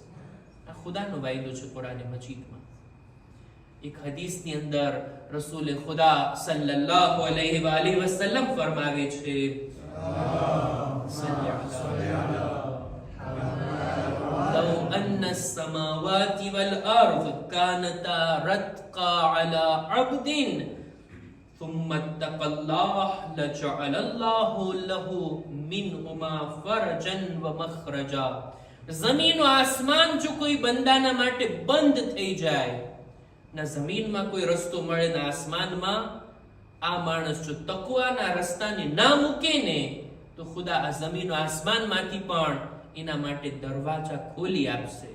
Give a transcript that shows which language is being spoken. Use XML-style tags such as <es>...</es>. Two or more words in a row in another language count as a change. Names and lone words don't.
<gu>આ ખુદાનો વાયદો છે કુરાન મજીદમાં. એક હદીસની અંદર રસૂલે ખુદા</gu> <ar>صلى الله عليه وسلم</ar> <gu>ફરમાવે છે,</gu> <ar>لو أن السماوات والأرض كانتا رتقا على عبد ثم اتقى الله لجعل الله له منهما فرجا ومخرجا.</ar> <gu>જમીન આસમાન જો કોઈ બંદાના માટે બંધ થઈ જાય, ના જમીનમાં કોઈ રસ્તો મળે ના આસમાનમાં, આ માણસ જો તકવાના રસ્તાને ના મૂકે ને, તો ખુદા આ જમીન આસમાનમાંથી પણ એના માટે દરવાજા ખોલી આપશે.</gu>